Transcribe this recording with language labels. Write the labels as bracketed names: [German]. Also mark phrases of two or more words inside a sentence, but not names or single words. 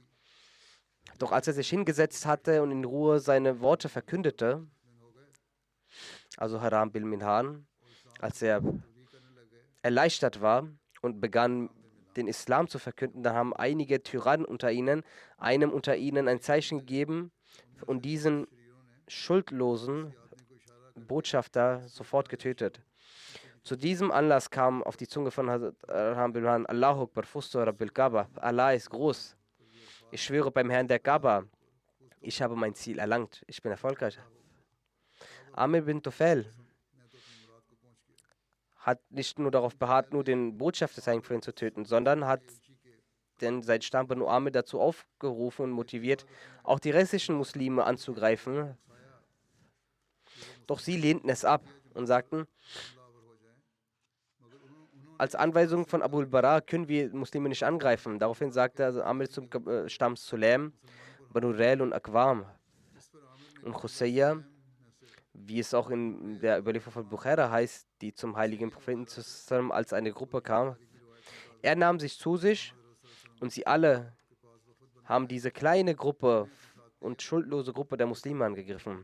[German] Doch als er sich hingesetzt hatte und in Ruhe seine Worte verkündete, also Haram bin Milhan, als er erleichtert war und begann, den Islam zu verkünden, dann haben einige Tyrannen einem unter ihnen ein Zeichen gegeben und diesen schuldlosen Botschafter sofort getötet. Zu diesem Anlass kam auf die Zunge von Hazrat Arham bin Milan, [Arabic] الله أكبر، فزت رب الكعبة, [German] Allah ist groß. Ich schwöre beim Herrn der Kaaba, ich habe mein Ziel erlangt, ich bin erfolgreich. Amir bin Tufail hat nicht nur darauf beharrt, nur den Botschafter des Heiligen Propheten zu töten, sondern hat sein Stamm Banu Amir dazu aufgerufen und motiviert, auch die restlichen Muslime anzugreifen. Doch sie lehnten es ab und sagten, als Anweisung von Abu al-Bara können wir Muslime nicht angreifen. Daraufhin sagte also Amir zum Stamm Sulaim, Banu Rail und Aqwam und Khusayya, wie es auch in der Überlieferung von Bukhara heißt, die zum heiligen Propheten zusammen als eine Gruppe kam. Er nahm sich zu sich und sie alle haben diese kleine Gruppe und schuldlose Gruppe der Muslime angegriffen.